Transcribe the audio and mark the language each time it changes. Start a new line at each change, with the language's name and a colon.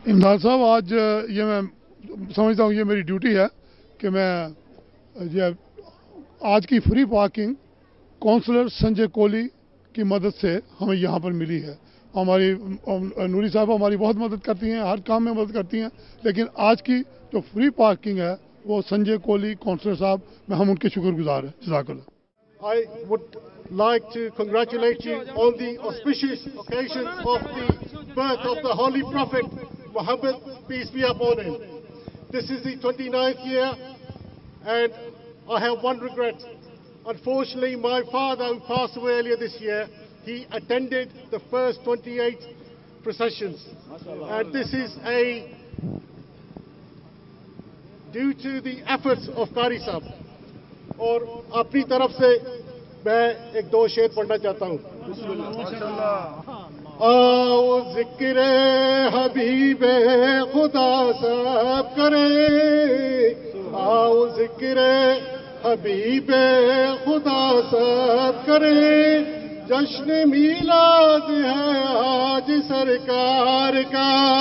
Urdu: امداد صاحب آج یہ میں سمجھتا ہوں یہ میری ڈیوٹی ہے کہ میں آج کی فری پارکنگ کونسلر سنجے کولی کی مدد سے ہمیں یہاں پر ملی ہے۔ ہماری نوری صاحب ہماری بہت مدد کرتی ہیں، ہر کام میں مدد کرتی ہیں، لیکن آج کی جو فری پارکنگ ہے وہ سنجے کولی کونسلر صاحب میں ہم ان کے شکر گزار ہیں۔ جزاک اللہ۔
English: I would like to congratulate you on the auspicious occasion of the birth of the Holy Prophet Muhammad, peace be upon him. This is the 29th year, and I have one regret. Unfortunately, my father, who passed away earlier this year, he attended the first 28 processions. And this is due to the efforts of Qari Sahab.
Urdu: اور اپنی طرف سے میں ایک دو شعر پڑھنا چاہتا ہوں۔ آؤ ذکر حبیب خدا سب کریں، آؤ ذکر حبیب خدا سب کریں، جشن میلاد ہے آج سرکار کا،